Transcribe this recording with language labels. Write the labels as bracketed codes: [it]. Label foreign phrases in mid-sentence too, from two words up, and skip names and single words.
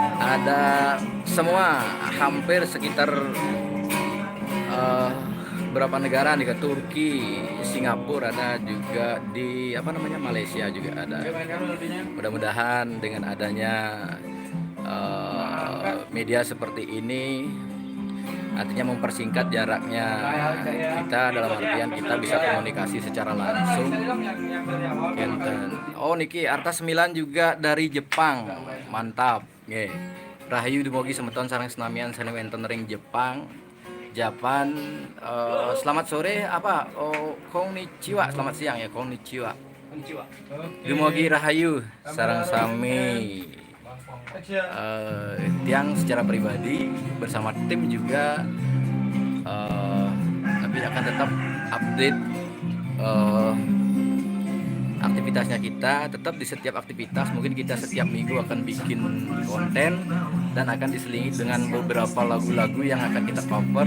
[id] ada semua hampir sekitar berapa negara nih, ke Turki, Singapura, ada juga di Malaysia juga ada. Mudah-mudahan dengan adanya media seperti ini artinya mempersingkat jaraknya kita, dalam artian kita bisa komunikasi secara langsung. Oh niki Arta 9 juga dari Jepang, mantap. [ban] Rahayu dumugi semeton sareng senamian sane wonten ring Jepang. [id] Japan, selamat sore konnichiwa, selamat siang ya, konnichiwa. [ban] Dumugi rahayu sareng sami tiang [id] secara pribadi bersama tim juga, tapi akan tetap update aktivitasnya kita. Tetap di setiap aktivitas mungkin kita setiap minggu akan bikin konten dan akan diselingi dengan beberapa lagu-lagu yang akan kita cover.